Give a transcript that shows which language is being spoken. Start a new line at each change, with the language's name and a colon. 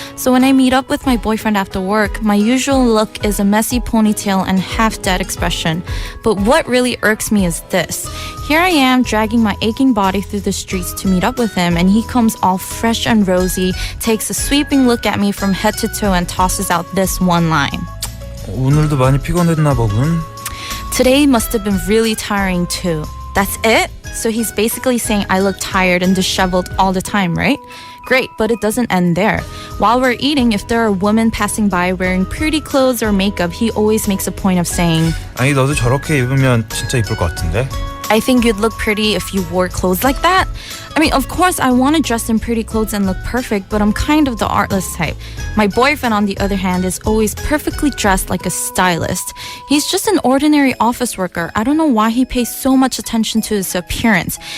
English: So when I meet up with my boyfriend after work, my usual look is a messy ponytail and half-dead expression. But what really irks me is this. Here I am dragging my aching body through the streets to meet up with him and he comes all fresh and rosy, takes a sweeping look at me from head to toe and tosses out this one line.
Korean: 오늘도 많이 피곤했나 보군.
English: Today must have been really tiring too. That's it? So he's basically saying I look tired and disheveled all the time, right? Great, but it doesn't end there. While we're eating, if there are women passing by wearing pretty clothes or makeup, he always makes a point of saying,
Korean: 아니 너도 저렇게 입으면 진짜 이쁠 것 같은데?
English: I think you'd look pretty if you wore clothes like that. I mean, of course, I want to dress in pretty clothes and look perfect, but I'm kind of the artless type. My boyfriend, on the other hand, is always perfectly dressed like a stylist. He's just an ordinary office worker. I don't know why he pays so much attention to his appearance.